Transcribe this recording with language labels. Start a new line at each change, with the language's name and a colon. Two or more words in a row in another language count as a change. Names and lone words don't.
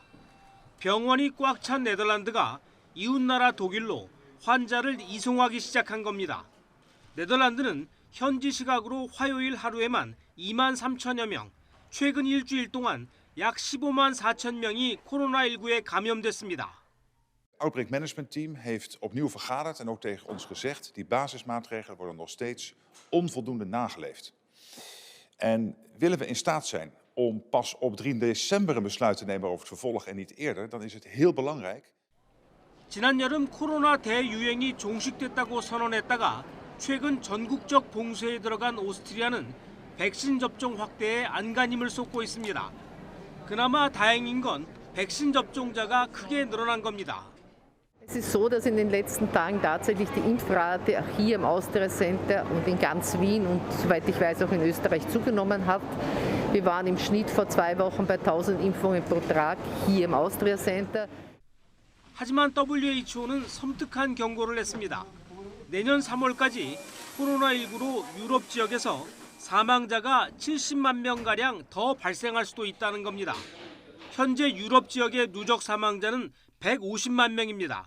Korean: 병원이 꽉 찬 네덜란드가 이웃나라 독일로 환자를 이송하기 시작한 겁니다. 네덜란드는 현지 시각으로 화요일 하루에만 2만 3천여 명, 최근 일주일 동안 약 15만 4천 명이 코로나19에 감염됐습니다.
Dutch: Outbreak Management Team heeft opnieuw vergaderd en ook tegen ons gezegd, die basismaatregelen worden nog steeds onvoldoende nageleefd. En willen we in staat zijn om pas op 3 december een besluit te nemen over het vervolg en niet eerder, dan is het heel belangrijk.
Korean: 지난 여름 코로나 대유행이 종식됐다고 선언했다가 최근 전국적 봉쇄에 들어간 오스트리아는 백신 접종 확대에 안간힘을 쏟고 있습니다. 그나마 다행인 건 백신 접종자가 크게 늘어난 겁니다.
German: Es ist so, dass in den letzten Tagen tatsächlich die Impfrate auch hier im Austria Center und in ganz Wien und soweit ich weiß auch in Österreich zugenommen hat. Wir waren im Schnitt vor 2 Wochen bei 1000 Impfungen pro Tag hier im Austria Center.
Korean: 하지만 WHO는 섬뜩한 경고를 냈습니다. 내년 3월까지 코로나19로 유럽 지역에서 사망자가 70만 명가량 더 발생할 수도 있다는 겁니다. 현재 유럽 지역의 누적 사망자는 150만 명입니다.